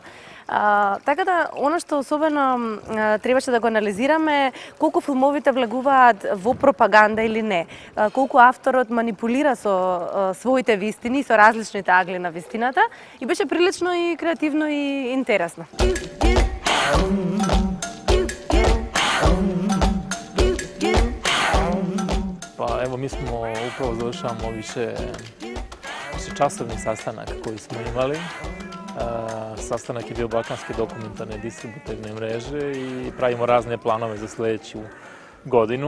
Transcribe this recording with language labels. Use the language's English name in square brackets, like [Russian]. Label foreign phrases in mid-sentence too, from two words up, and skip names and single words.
[Macedonian] Така да, она што особено требаше да го анализираме, колку филмовите влегуваат во пропаганда или не, колку авторот манипулира со своите вистини, со различните агли на вистината и беше прилично и креативно и интересно. [Croatian] Pa evo, mi smo upravo završavamo višečasovni sastanak koji smo imali. Sastanak je bio Balkanske dokumentarne distributivne mreže i pravimo razne planove za sljedeću godinu.